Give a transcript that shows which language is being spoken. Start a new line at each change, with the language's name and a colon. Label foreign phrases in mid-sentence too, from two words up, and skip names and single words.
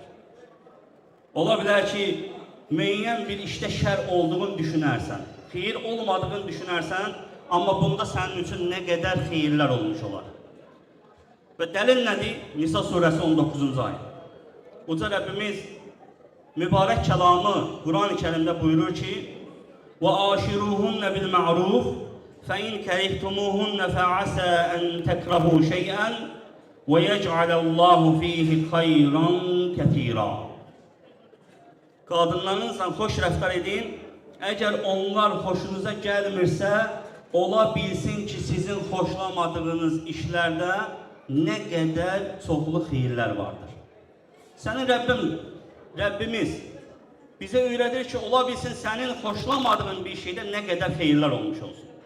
Azerbaijani: Ola bilər ki, müəyyən bir işdə şər olduğunu düşünərsən, xeyir olmadığını düşünərsən, amma bunda sənin üçün nə qədər xeyirlər olmuş olar. Və dəlil nədir? Nisa surəsi 19-cu ayə. Uca Rəbbimiz mübarək kəlamı Quran-ı Kərimdə buyurur ki,
Arabic: وَآشِرُوهُنَّ بِالْمَعْرُوفِ فَإِنْ كَرِهْتُمُوهُنَّ فَعَسَى أَنْ تَكْرَهُوا شَيْئًا وَيَجْعَلَ اللّٰهُ فِيهِ خَيْرًا كَثِيرًا.
Azerbaijani: Qadınlarınızla xoş rəftar edin. Əgər onlar xoşunuza gəlmirsə, ola bilsin ki, sizin xoşlamadığınız işlərdə nə qədər çoxlu xeyirlər vardır. Sənin Rəbbimiz bizə öyrədir ki, ola bilsin sənin xoşlamadığın bir şeydə nə qədər xeyirlər olmuş olsun.